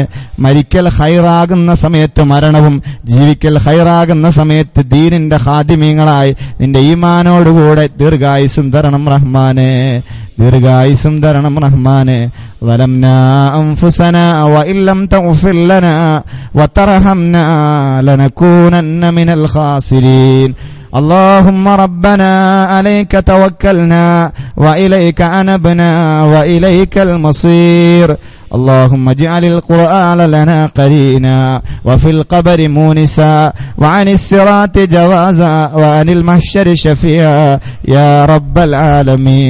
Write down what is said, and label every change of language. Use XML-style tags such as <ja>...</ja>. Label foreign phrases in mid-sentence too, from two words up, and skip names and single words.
<ml>മരിക്കൽ ഖൈറാകുന്ന സമയത്ത് മരണവും, ജീവിക്കൽ ഖൈറാകുന്ന സമയത്ത് ദീനിന്റെ ഖാദിമീങ്ങളായി നിന്റെ ഈമാനോടുകൂടെ ദീർഘായുസും തരണം റഹ്മാനെ, ദീർഘായുസും തരണം റഹ്മാനെ.</ml> <ar>ظلمنا أنفسنا وإن لم تغفر لنا وترحمنا لنكونن من الخاسرين. اللهم ربنا عليك توكلنا وإليك أنبنا وإليك المصير. اللهم اجعل القرآن لنا قرينا وفي القبر مونسا وعن الصراط جوازا وعن المحشر شفيعا يا رب العالمين.</ar>